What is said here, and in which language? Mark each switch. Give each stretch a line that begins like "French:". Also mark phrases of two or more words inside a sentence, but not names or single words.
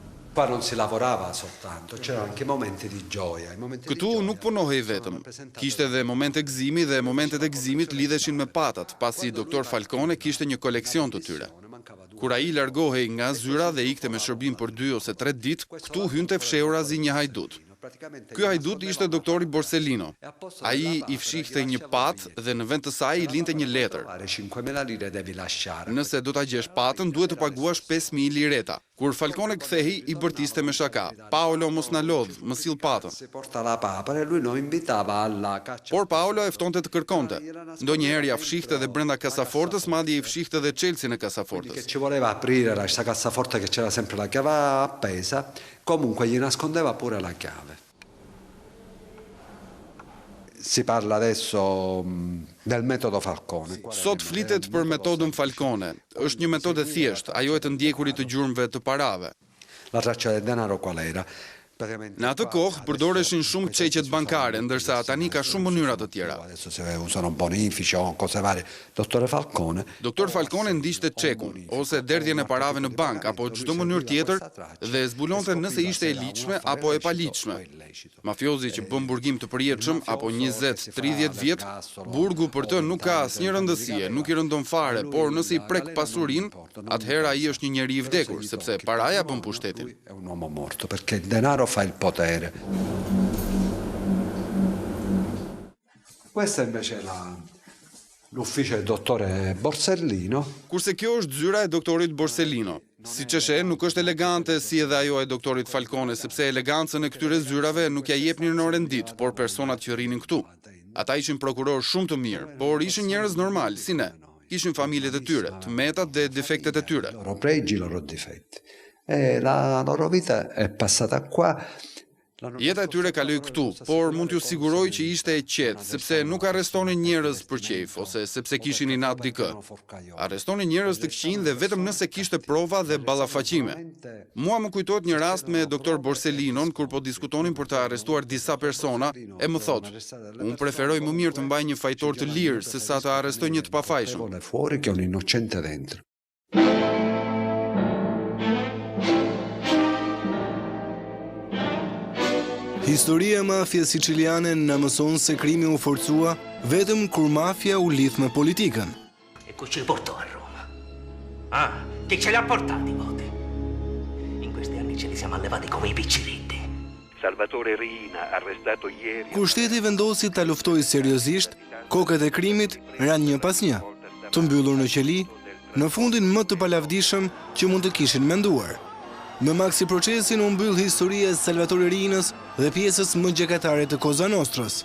Italian: Qua non si lavorava soltanto, c'erano anche momenti di gioia.
Albanian: Këtu nuk punohej vetëm. Kishte edhe momente gëzimi dhe momentet e gëzimit lidheshin me patat, pasi doktor Falcone kishte një koleksion të tyre. Kur ai largohej nga zyra dhe ikte me shërbim për 2 ose 3 ditë, këtu hynte fshehurazi një hajdut. Ky hajdut ishte doktori Borsellino. Ai I fshihte një patë dhe në vend të saj I linte një letër. Nëse do ta gjesh patën, duhet të paguash 5.000 lireta. Kur Falcone kthehej, I bërtiste me shaka. Paolo mos na lodh, më sill patën. Por Paolo e ftonte të kërkonte. Ndonjëherë ja fshihte edhe brenda kasafortës, madje I fshihte edhe çelsin e kasafortës.
Italian: Ci voleva aprire questa cassaforte che c'era sempre la chiave appesa, comunque gli nascondeva pure la chiave. Si parla adesso del metodo Falcone.
Albanian: Sot flitet për metodën Falcone. Është një metodë e thjeshtë, ajo e të ndjekurit të gjurmëve të parave.
Italian: La traccia del denaro qual era?
Albanian: Në atë kohë përdoreshin shumë çeqet bankare, ndërsa tani ka shumë mënyra të tjera.
Italian: Adesso si usano bonifici o cose varie.
Albanian: Doktor Falcone ndiqte çekun ose derdhjen e parave në bank apo çdo mënyrë tjetër dhe zbulonte nëse ishte e ligjshme apo e paligjshme. Mafiozi që bën burgim të përjetshëm apo 20-30 vjet, burgu për të nuk ka asnjë rëndësie, nuk I rëndon fare, por nëse I prek pasurinë, atëherë ai është një njeri I vdekur, sepse paraja bën pushtetin.
Italian: È un uomo morto perché il denaro fa il potere. Questa invece è l'ufficio del dottore Borsellino.
Albanian: Kurse kjo është zyra e doktorit Borsellino. Siç e sheh, nuk është elegante si edhe ajo e doktorit Falcone, sepse elegancën e këtyre zyrave nuk ja jepnin në orën ditë, por personat që rrinin këtu. Ata ishin prokuror shumë të mirë, por ishin njerëz normal, si ne. Kishin familjet e tyre, të metat dhe defektet e tyre.
Italian: Loro pregi, loro difetti. E la loro vita è passata qua.
Albanian: Jeta e tyre kaloi këtu, por mund t'ju siguroj që ishte e qetë, sepse nuk arrestonin njerëz për qejf, ose sepse kishin inat dikë. Arrestonin njerëz të këqij dhe vetëm nëse kishte prova dhe ballafaqime. Mua më kujtohet një rast me doktor Borsellinon, kur po diskutonin për të arrestuar disa persona, e më thotë, unë preferoj më mirë të mbaj një fajtor të lirë, se sa të arrestoj një të pafajshëm.
Italian: Fuori che un innocente dentro.
Albanian: Historia e mafias siciliane na mëson se krimi u forcua vetëm kur mafia u lidh me politikën.
Sicilian: E cu ci portò a Roma?
Italian: Ah, chi ce li ha portati, Vote? In questi anni ce li siamo allevati come I picciritti. Salvatore Riina, arrestato ieri.
Albanian: Kur shteti vendosi ta luftojë seriozisht, kokët e krimit ranë një pas një, të mbyllur në qeli, në fundin më të palavdishëm që mund të kishin menduar. Me maksi procesin u mbyll historia e Salvatore Riinës dhe pjesës më gjekatare të Koza Nostrës.